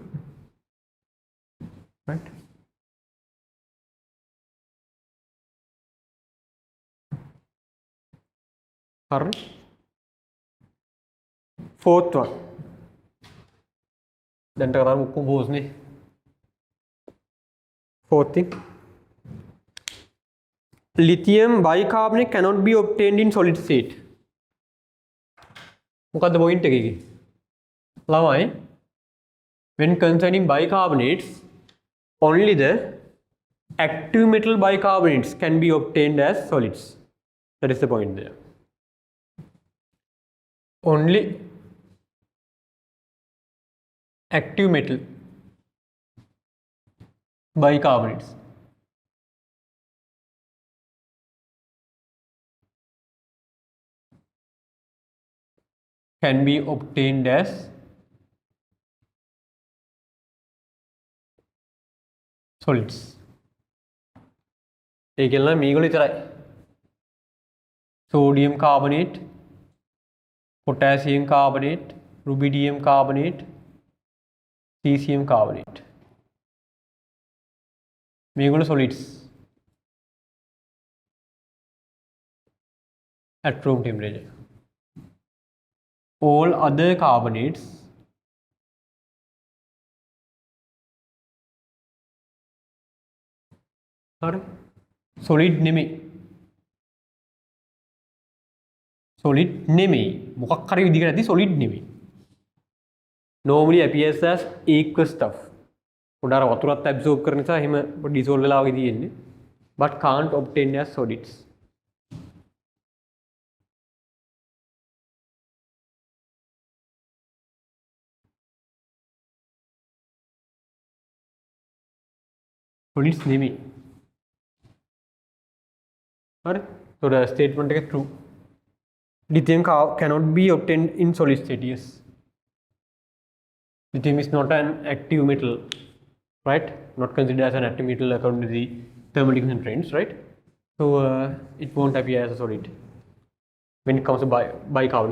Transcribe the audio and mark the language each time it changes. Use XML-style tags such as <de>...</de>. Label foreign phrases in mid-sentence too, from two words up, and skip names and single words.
<en>Right? Alright. Fourth one. Then fourth thing. Lithium bicarbonate cannot be obtained in solid state.</en> <si>මොකද්ද point එකේ? ළමයි,</si> <en>when concerning bicarbonates, only the active metal bicarbonates can be obtained as solids. That is the point there. Only active metal bicarbonates. Can be obtained as solids.</en> <si>ඒකෙල්ල මේගොල්ලෝ විතරයි.</si> <en>Sodium carbonate, potassium carbonate, rubidium carbonate, cesium carbonate. මේගොල්ලෝ solids at room temperature. All other carbonates solid නෙමෙයි.</en> <si>solid නෙමෙයි. මොකක් හරි විදිහකට ඇති solid නෙමෙයි.</si> <en>normally appears as aqueous stuff.</en> <si>පොඩාර වතුරත් absorb කරන නිසා එහෙම dissolve වෙලා වගේ තියෙන්නේ.</si> <en>but can't obtain as solids.</en> <si>solids නෙමෙයි. හරි.</si> <en>so the statement is true. Lithium cannot be obtained in solid state. Yes. Lithium is not an active metal, right? Not considered as an active metal according to the thermodynamic trends, right? So it won't appear as a solid when it comes to bicarbonate.</en>